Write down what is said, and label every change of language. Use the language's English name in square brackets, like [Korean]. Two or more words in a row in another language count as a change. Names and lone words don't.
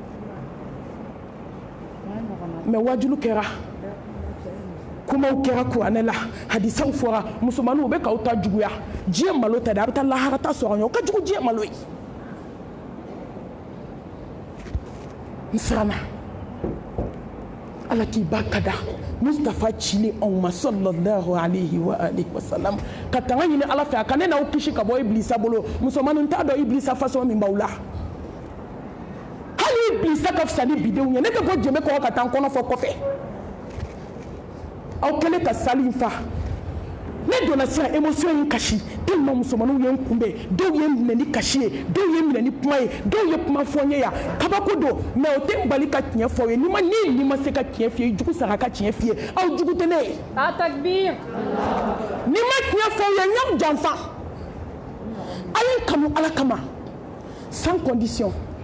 [Bambara] mais wajulu kɛra kumaw kɛra kuranɛ la hadisaw fɔra musomaninw u bɛ k'aw ta juguya diɲɛ malo tɛ dɛ a bɛ taa lahara ta sɔrɔ ɲɛ o ka jugu diɲɛ malo ye n siranna ala k'i ba ka da Mustafa cili anw ma [Arabic] صلى الله عليه وآله وسلم [Bambara] ka tanga ɲini ala fɛ a ka ne n'aw kisi ka bɔ Ibilisa bolo musomaninw t'a dɔn Ibilisa façon min b'aw la hali Ibilisa ka fisa ni bidenw ye ne tɛ bɔ jɛmɛ kɔrɔ ka taa n kɔnɔ fɔ kɔfɛ aw kɛlen ka sali in fa ne donna sisan émotion in kasi tellement musomaninw ye n kunbɛn dɔw ye n minɛ ni kasi ye dɔw ye n minɛ ni kuma ye dɔw ye kuma fɔ n ye yan kabako don mais o tɛ n bali ka tiɲɛ fɔ ye ni ma se ka tiɲɛ f'i ye jugu sara ka tiɲɛ f'i ye aw jugu tɛ ne ye takbir ni ma tiɲɛ fɔ ye n y'aw janfa a ye n kanu ala kama [French] sans condition